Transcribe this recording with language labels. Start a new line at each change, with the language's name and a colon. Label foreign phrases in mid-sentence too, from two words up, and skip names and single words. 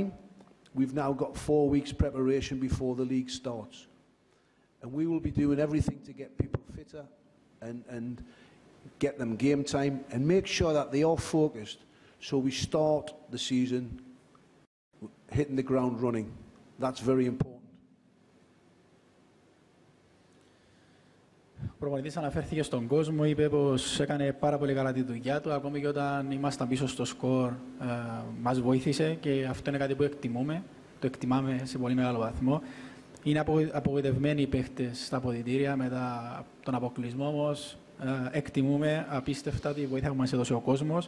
English: We've now got 4 weeks preparation before the league starts. And we will be doing everything to get people fitter and get them game time and make sure that they are focused, so we start the season hitting the ground running. That's very important.
Greek: Ο προπονητής αναφέρθηκε στον κόσμο, είπε πως έκανε πάρα πολύ καλά τη δουλειά του, ακόμη και όταν ήμασταν πίσω στο σκορ μας βοήθησε, και αυτό είναι κάτι που το εκτιμάμε σε πολύ μεγάλο βαθμό. Είναι απογοητευμένοι οι παίχτες στα αποδυτήρια μετά τον αποκλεισμό, όμως εκτιμούμε απίστευτα τη βοήθεια που μας έδωσε ο κόσμος.